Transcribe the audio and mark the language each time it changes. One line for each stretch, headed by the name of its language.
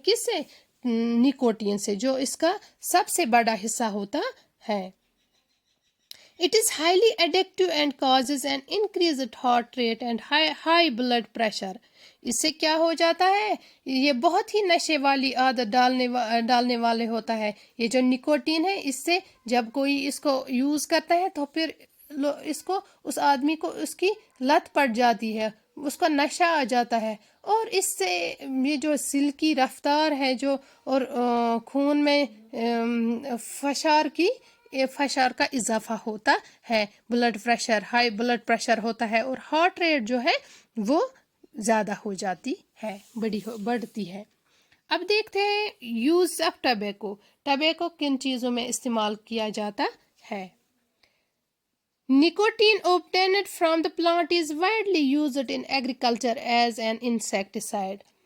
Urdu: کس سے؟ نکوٹین سے، جو اس کا سب سے بڑا حصہ ہوتا ہے.
English: It is highly addictive and causes an increased heart rate and high blood pressure.
Urdu: اس سے کیا ہو جاتا ہے؟ یہ بہت ہی نشے والی عادت ڈالنے والے ہوتا ہے. یہ جو نکوٹین ہے، اس سے جب کوئی اس کو یوز کرتا ہے تو پھر اس آدمی کو اس کی لت پڑ جاتی ہے، اس کا نشہ آ جاتا ہے، اور اس سے یہ جو سل کی رفتار ہے اور خون میں فشار کا اضافہ ہوتا ہے. Blood pressure, high blood pressure ہوتا ہے، اور ہارٹ ریٹ جو ہے وہ زیادہ ہو جاتی ہے، بڑھتی ہے. اب دیکھتے ہیں
English: Use of tobacco.
Urdu: ٹبیکو کن چیزوں میں استعمال کیا جاتا ہے؟
English: Nicotine obtained from the plant is widely used in agriculture as an insecticide.